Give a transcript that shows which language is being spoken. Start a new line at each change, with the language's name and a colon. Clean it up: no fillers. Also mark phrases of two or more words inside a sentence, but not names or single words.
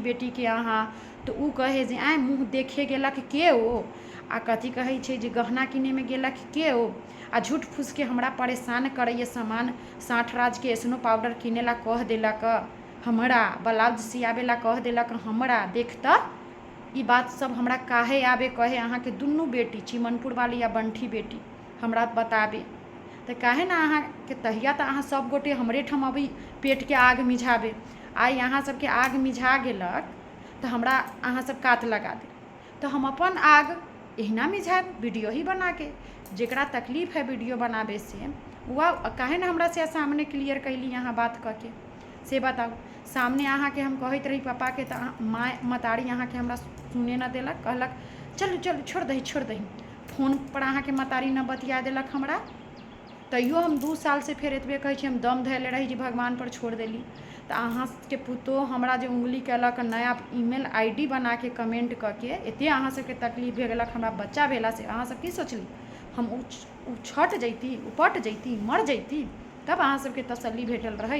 Maithili: बेटी के अहाँ, तो उ कहे जे आए मुँह देखे गेलक के ओ, आ कथी कहे छै जे गहना किने में गेलक के ओ, आ झूठ फूस के हमरा परेशान करैए सामान 60 राज के स्नो पाउडर किने ला कह देलक, हमरा ब्लाउज सियाबे ला कह देलक, हमरा देख त ई बात सब हमरा काहे आबे कहे अहाँ के दुनू बेटी चिमनपुर वाली या बंठी बेटी हमरा बताबे। तो काहे ना अहाँ के तहिया तो अहाँ सब गोटे हमरे ठाम अभी पेट के आग मिझाबे, आई अहाँ सबके आग मिझा गेलक तो हमरा अहाँ सब कात लगा दे, तो हम अपन आग एहिना मिझाब वीडियो ही बना के। जेकरा तकलीफ है वीडियो बनाबे से वह काहे ना हमरा से सामने क्लियर कैली यहाँ बात करके से बताओ। सामने अहाँ के हम कहत रही पापा के, तो माँ मतारी अहाँ के हमरा सुने न देलक, कहलक चलू चलू छोड़ दही फोन पर अहाँ के मतारी न बतिया देलक हमरा, तैयो हम 2 साल से फिर एतबे कहै छी हम दम धैले रही जे भगवान पर छोड़ देली। तो अहाँ के पुतोह हमरा जे उंगली कैलक नया ईमेल आईडी बना के कमेंट करके एते अहाँ सबके तकलीफ भे गेलक हमरा बच्चा भेला से, अहाँ सब की सोचली हम छट जैती उपट जैती मर जैती तब अहाँ सबके तसल्ली भेटल रही।